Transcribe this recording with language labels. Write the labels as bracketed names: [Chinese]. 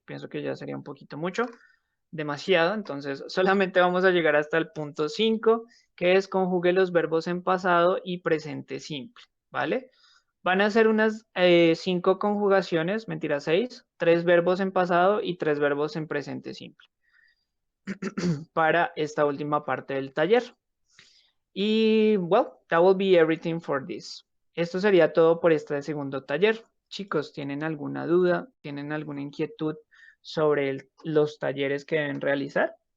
[Spanish] Pienso que ya sería un poquito mucho. Demasiado, entonces solamente vamos a llegar hasta el punto 5, que es conjugue los verbos en pasado y presente simple, ¿vale? Van a ser unas 5 conjugaciones, mentira, 6, 3 verbos en pasado y 3 verbos en presente simple para esta última parte del taller. [English] Y, well, that will be everything for this. [Spanish] Esto sería todo por este segundo taller. Chicos, ¿tienen alguna duda? ¿Tienen alguna inquietud sobre los talleres que deben realizar?